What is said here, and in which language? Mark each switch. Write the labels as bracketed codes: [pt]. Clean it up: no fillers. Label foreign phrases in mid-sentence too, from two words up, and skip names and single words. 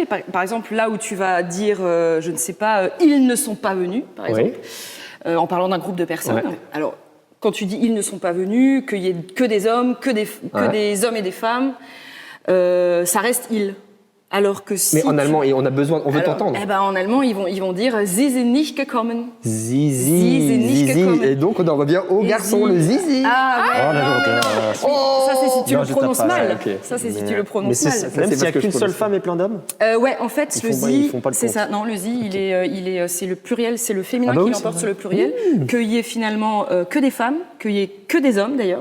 [fr] Par exemple, là où tu vas dire, je ne sais pas, ils ne sont pas venus, par exemple, en parlant d'un groupe de personnes. Ouais. Alors, quand tu dis ils ne sont pas venus, qu'il y ait que des hommes, que des hommes et des femmes, ça reste ils. Alors que si Mais en allemand, et on veut t'entendre. En allemand, ils vont dire [de] sie sind nicht gekommen. [fr] Zizi. gekommen. Et donc, on en revient au garçon, le zizi. Ah ouais. Oh la non, journée. mais non. Ça c'est si tu Non, le je prononces tape pas, mal. ok. Ça c'est si tu le Mais prononces c'est mal. même c'est s'il n'y a parce que qu'une je seule prononce. femme et plein d'hommes. Ouais, en fait, le Ils zi, font pas le c'est compte. ça. Non, le zi, c'est le pluriel, c'est le féminin Ah bah qui oui, l'emporte c'est sur le pluriel. Qu'il y ait finalement que des femmes, qu'il y ait que des hommes d'ailleurs.